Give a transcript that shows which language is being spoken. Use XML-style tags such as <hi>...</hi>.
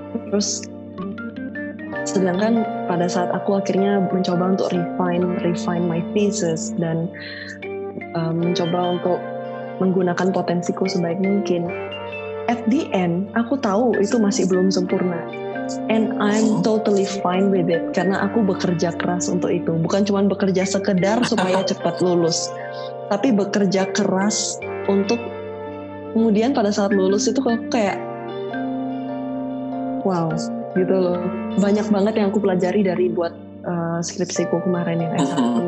<id>Terus sedangkan pada saat aku akhirnya mencoba untuk</id> <en>refine my thesis</en> <id>dan mencoba untuk menggunakan potensiku sebaik mungkin.</id> <en>At the end,</en> <id>aku tahu itu masih belum sempurna.</id> <en>And I'm totally fine with it.</en> <id>Karena aku bekerja keras untuk itu. Bukan cuma bekerja sekedar supaya cepat lulus. Tapi bekerja keras untuk kemudian pada saat lulus itu aku kayak wow gitu loh. Banyak banget yang aku pelajari dari buat skripsiku kemarin yang S1.</id>